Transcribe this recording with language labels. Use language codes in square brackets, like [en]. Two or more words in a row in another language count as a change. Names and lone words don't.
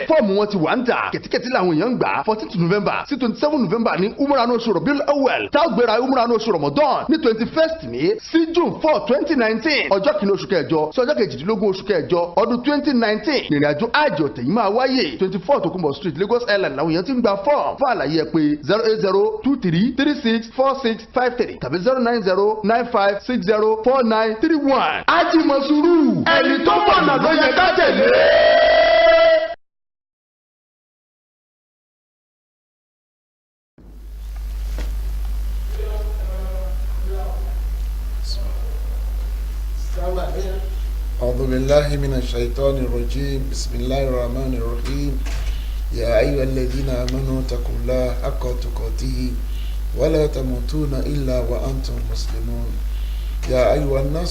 [yo] fọ́ọ̀mù wọn ti wà ń tà kẹ̀tíkẹ̀tí làwọn èèyàn ń gbà 14th November sí 27 November ní umrah oṣù Rabiul Awwal tá a gbéra umrah oṣù Ramadan ní 21st ní sí June 4 2019 ọjọ́ kìíní oṣù kẹjọ sí ọjọ́ kejìdínlógún oṣù kẹjọ ọdún 2019 ìrìnàjò àjò tẹ̀yìn máa wáyé 24 Tokunbo Street Lagos Island làwọn èèyàn ti ń gba fọ́ọ̀mù fún àlàyé ẹ pé 08023364653 tàbí 09095604931 Ajimosuru ẹni tó mọ̀nà ló yẹ ká tẹ̀lé. [ar] أعوذ بالله من الشيطان الرجيم بسم الله الرحمن الرحيم يا أيها الذين آمنوا اتقوا الله حق تقاته ولا تموتون إلا وأنتم مسلمون يا أيها الناس